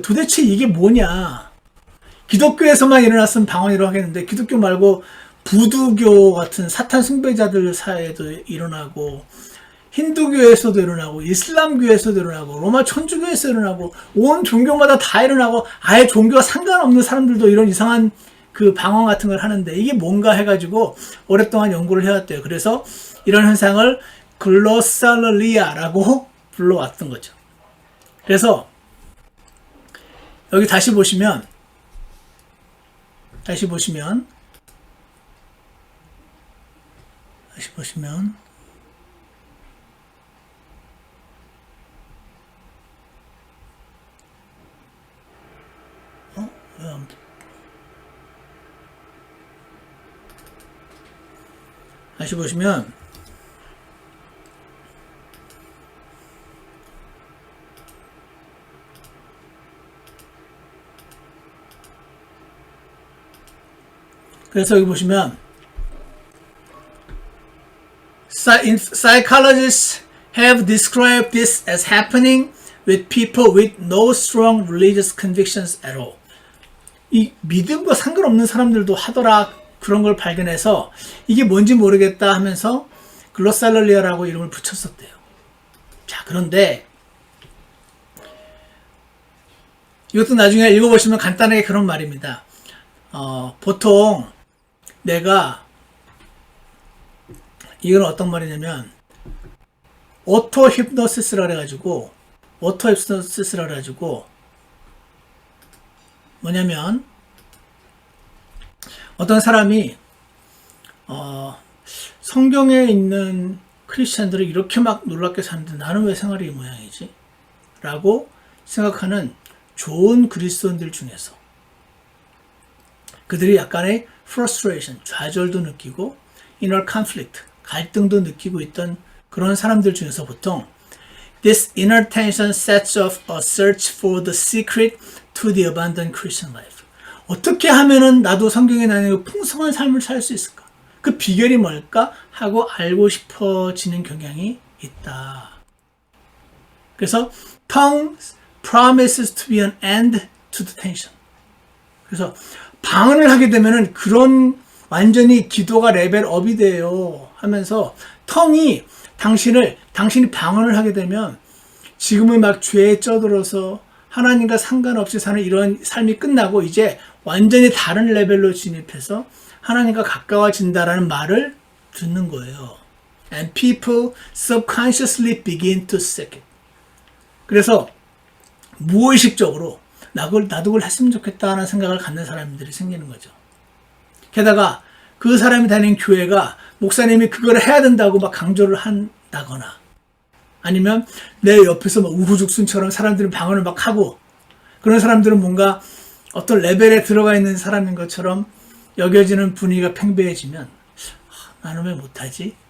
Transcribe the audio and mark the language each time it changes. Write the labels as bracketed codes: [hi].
[ko] 도대체 이게 뭐냐. 기독교에서만 일어났으면 방언이라고 하겠는데 기독교 말고 부두교 같은 사탄 숭배자들 사이에도 일어나고 힌두교에서도 일어나고 이슬람교에서도 일어나고 로마 천주교에서 일어나고 온 종교마다 다 일어나고 아예 종교와 상관없는 사람들도 이런 이상한 그 방언 같은 걸 하는데 이게 뭔가 해가지고 오랫동안 연구를 해왔대요. 그래서 이런 현상을 글로살리아라고 불러왔던 거죠. 그래서 여기 다시 보시면 다시 보시면 그래서 여기 보시면 [en] Psychologists have described this as happening with people with no strong religious convictions at all. [ko] 이 믿음과 상관없는 사람들도 하더라 그런 걸 발견해서 이게 뭔지 모르겠다 하면서 글로살리아라고 이름을 붙였었대요. 자, 그런데 이것도 나중에 읽어보시면 간단하게 그런 말입니다. 보통 내가 이건 어떤 말이냐면 오토 힙노시스라 그래가지고 뭐냐면 어떤 사람이 성경에 있는 크리스찬들이 이렇게 막 놀랍게 사는데 나는 왜 생활이 이 모양이지? 라고 생각하는 좋은 그리스도인들 중에서 그들이 약간의 frustration, 좌절도 느끼고 inner conflict, 갈등도 느끼고 있던 그런 사람들 중에서 보통 [en] This inner tension sets off a search for the secret to the abundant Christian life. [ko] 어떻게 하면은 나도 성경에 나는 풍성한 삶을 살 수 있을까? 그 비결이 뭘까? 하고 알고 싶어지는 경향이 있다. 그래서 [en] tongue promises to be an end to the tension. [ko] 그래서 방언을 하게 되면은 그런 완전히 기도가 레벨업이 돼요 하면서 tongue이 당신이 방언을 하게 되면 지금은 막 죄에 쩌들어서 하나님과 상관없이 사는 이런 삶이 끝나고 이제 완전히 다른 레벨로 진입해서 하나님과 가까워진다라는 말을 듣는 거예요. [en] And people subconsciously begin to seek it. [ko] 그래서 무의식적으로 나도 그걸 했으면 좋겠다 하는 생각을 갖는 사람들이 생기는 거죠. 게다가 그 사람이 다니는 교회가 목사님이 그걸 해야 된다고 막 강조를 한다거나 아니면 내 옆에서 막 우후죽순처럼 사람들이 방언을 막 하고 그런 사람들은 뭔가 어떤 레벨에 들어가 있는 사람인 것처럼 여겨지는 분위기가 팽배해지면 나는 왜 못하지?